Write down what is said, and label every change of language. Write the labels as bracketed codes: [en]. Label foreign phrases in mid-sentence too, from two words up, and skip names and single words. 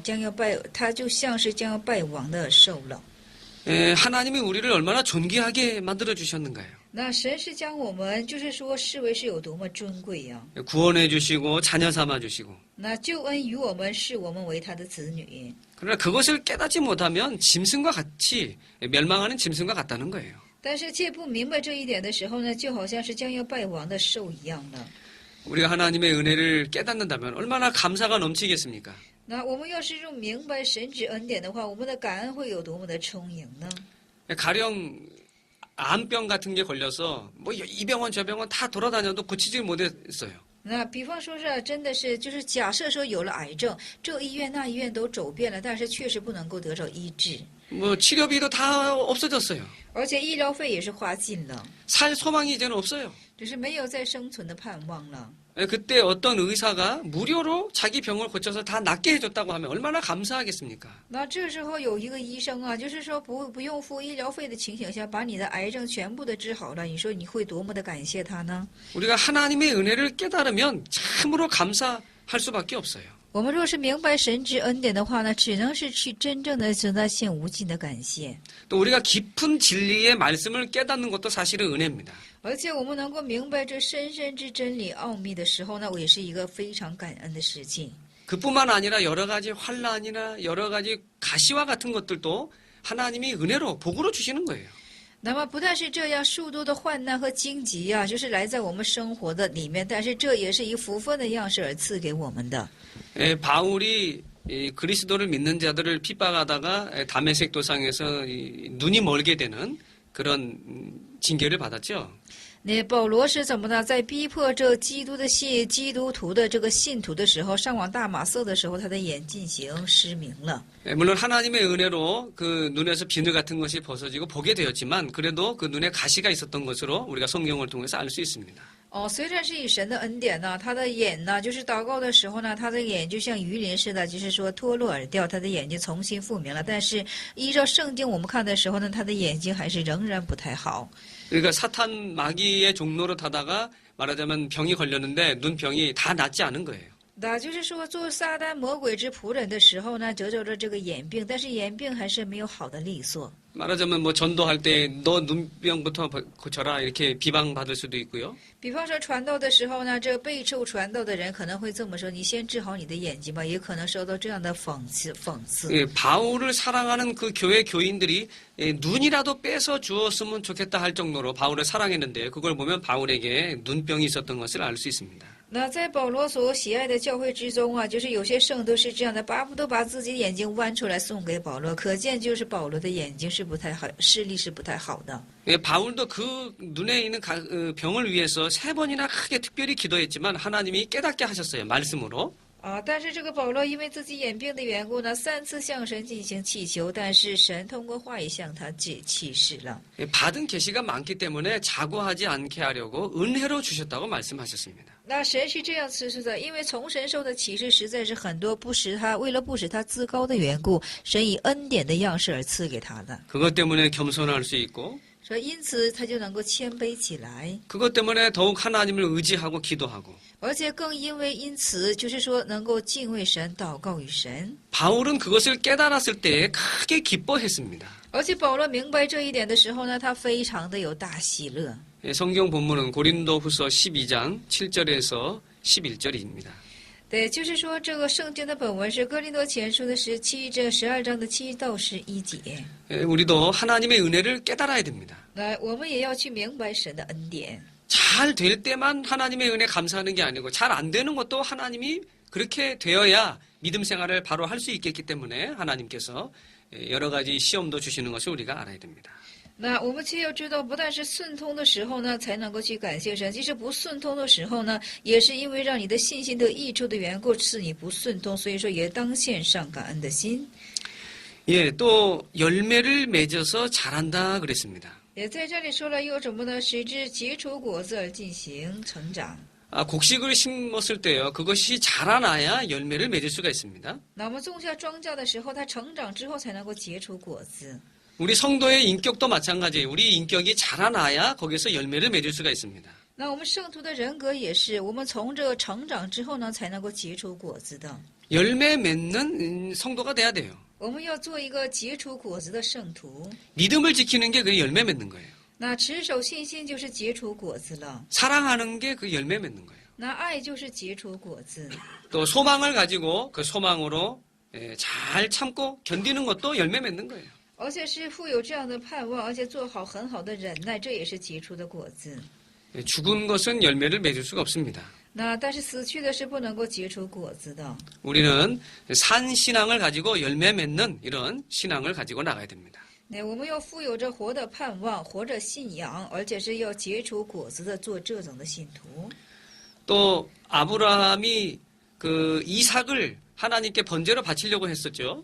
[zh] 他就像是将要败亡的兽了。 [ko] 하나님이 우리를 얼마나 존귀하게 만들어 주셨는가요? [zh] 那神是将我们就是说视为是有多么尊贵呀！ [ko] 구원해 주시고 자녀 삼아 주시고. [zh] 那救恩于我们，视我们为他的子女。 [ko] 그러나 그것을 깨닫지 못하면 짐승과 같이 멸망하는 짐승과 같다는 거예요. [zh] 但是却不明白这一点的时候呢，就好像是将要败亡的兽一样了。 [ko] 우리가 하나님의 은혜를 깨닫는다면 얼마나 감사가 넘치겠습니까? [zh] 那我们要是用明白神之恩典的话，我们的感恩会有多么的充盈呢？ [ko] 가령 암병 같은 게 걸려서 뭐 이 병원 저 병원 다 돌아다녀도 고치질 못했어요. [zh] 那比方说是真的是就是假设说有了癌症，这医院那医院都走遍了，但是确实不能够得到医治， [ko] 뭐 치료비도 다 없어졌어요. [zh] 而且医疗费也是花尽了， [ko] 살 소망이 이제는 없어요. [zh] 只是没有再生存的盼望了。 [ko] 그때 어떤 의사가 무료로 자기 병을 고쳐서 다 낫게 해줬다고 하면 얼마나 감사하겠습니까? [zh] 那这时候有一个医生就是说不用付医疗费的情形下，把你的癌症全部的治好了，你说你会多么的感谢他呢？ [ko] 우리가 하나님의 은혜를 깨달으면 참으로 감사할 수밖에 없어요. [zh] 我们若是明白神之恩典的话呢，只能是去真正的向他献无尽的感谢。 [ko] 또 우리가 깊은 진리의 말씀을 깨닫는 것도 사실은 은혜입니다. [zh] 而且我们能够明白这深深之真理奥秘的时候呢，也是一个非常感恩的事情。 [ko] 그뿐만 아니라 여러 가지 환란이나 여러 가지 가시와 같은 것들도 하나님이 은혜로 복으로 주시는 거예요. [zh] 那么不但是这样，诸多的患难和荆棘就是来在我们生活的里面，但是这也是以福分的样式而赐给我们的。 [ko] 바울이 그리스도를 믿는 자들을 핍박하다가 다메섹 도상에서 눈이 멀게 되는 그런 징계를 받았죠. [zh] 那保罗是怎么呢？在逼迫这基督徒的这个信徒的时候，上往大马色的时候，他的眼进行失明了。 [ko] 물론 하나님의 은혜로 그 눈에서 비늘 같은 것이 벗어지고 보게 되었지만 그래도 그 눈에 가시가 있었던 것으로 우리가 성경을 통해서 알 수 있습니다. [zh] 虽然是以神的恩典呢，他的眼呢，就是祷告的时候呢，他的眼就像鱼鳞似的，就是说脱落而掉，他的眼睛重新复明了。但是依照圣经我们看的时候呢，他的眼睛还是仍然不太好。 [ko] 그러니까 사탄 마귀의 종로로 타다가 말하자면 병이 걸렸는데 눈병이 다 낫지 않은 거예요. [zh] 那就是说，做撒旦魔鬼之仆人的时候呢，得着了这个眼病，但是眼病还是没有好的利索。 [ko] 말하자면 뭐 전도할 때 너 눈병부터 고쳐라 이렇게 비방받을 수도 있고요. [zh] 比方说传道的时候呢，这备受传道的人可能会这么说：“你先治好你的眼睛吧。” 也可能受到这样的讽刺。 [ko] 예, 바울을 사랑하는 그 교회 교인들이 눈이라도 뺏어 주었으면 좋겠다 할 정도로 바울을 사랑했는데 그걸 보면 바울에게 눈병이 있었던 것을 알 수 있습니다. [zh] 那在保罗所喜爱的教会之中啊，就是有些圣徒是这样的，巴不得把自己的眼睛剜出来送给保罗，可见就是保罗的眼睛是不太好，视力是不太好的。 [ko] 예, 바울도 그 눈에 있는 병을 위해서 3번이나 크게 특별히 기도했지만 하나님이 깨닫게 하셨어요. 말씀으로. [zh] 啊，但是这个保罗因为自己眼病的缘故呢，3次向神进行祈求，但是神通过话语向他启示了。 [ko] 예, 받은 계시가 많기 때문에 자고하지 않게 하려고 은혜로 주셨다고 말씀하셨습니다. [zh] 那神是这样赐出的，因为从神受的启示实在是很多，为了不使他自高的缘故，神以恩典的样式而赐给他的。 [ko] 그것 때문에 겸손할 수 있고 [zh] 所以因此他就能够谦卑起来， [ko] 그것 때문에 더욱 하나님을 의지하고 기도하고 [zh] 而且更因此就是说能够敬畏神，祷告与神。 [ko] 바울은 그것을 깨달았을 때에 크게 기뻐했습니다. [zh] 而且保罗明白这一点的时候呢，他非常的有大喜乐。 [ko] 예, 성경 본문은 고린도후서 12장 7절에서 11절입니다. [zh] 对，就是说这个圣经的本文是哥林多前书的12章的7到11节。 [ko] 예, 우리도 하나님의 은혜를 깨달아야 됩니다. [zh] 来，我们也要去明白神的恩典。 [ko] 잘 될 때만 하나님의 은혜 감사하는 게 아니고 잘 안 되는 것도 하나님이 그렇게 되어야 믿음 생활을 바로 할 수 있겠기 때문에 하나님께서 여러 가지 시험도 주시는 것을 우리가 알아야 됩니다. [zh] 那我们却要知道，不但是顺通的时候呢，才能够去感谢神；即使不顺通的时候呢，也是因为让你的信心得益处的缘故，使你不顺通。所以说，也当献上感恩的心。 [ko] 예, 또 열매를 맺어서 자란다 그랬습니다. [zh] 也在这里说了，又什么呢？使之结出果子而进行成长。 [ko] 아, 곡식을 심었을 때요, 그것이 자라나야 열매를 맺을 수가 있습니다. [zh] 那我们种下庄稼的时候，它成长之后才能够结出果子。 [ko] 우리 성도의 인격도 마찬가지예요. 우리 인격이 자라나야 거기서 열매를 맺을 수가 있습니다. [zh] 那我们圣徒的人格也是，我们从这个成长之后呢，才能够结出果子的。 [ko] 열매 맺는 성도가 돼야 돼요. [zh] 我们要做一个结出果子的圣徒。 [ko] 믿음을 지키는 게 그 열매 맺는 거예요. [zh] 那持守信心就是结出果子了， [ko] 사랑하는 게 그 열매 맺는 거예요. [zh] 那爱就是结出果子。 [ko] 또 소망을 가지고 그 소망으로 잘 참고 견디는 것도 열매 맺는 거예요. [zh] 而且是富有这样的盼望，而且做好很好的忍耐，这也是结出的果子。 [ko] 죽은 것은 열매를 맺을 수가 없습니다. [zh] 那但是死去的是不能够结出果子的。 [ko] 우리는 산 신앙을 가지고 열매 맺는 이런 신앙을 가지고 나가야 됩니다. [zh] 那我们要富有着活的盼望，活着信仰，而且是要结出果子的，做这种的信徒。 [ko] 또 아브라함이 그 이삭을 하나님께 번제로 바치려고 했었죠.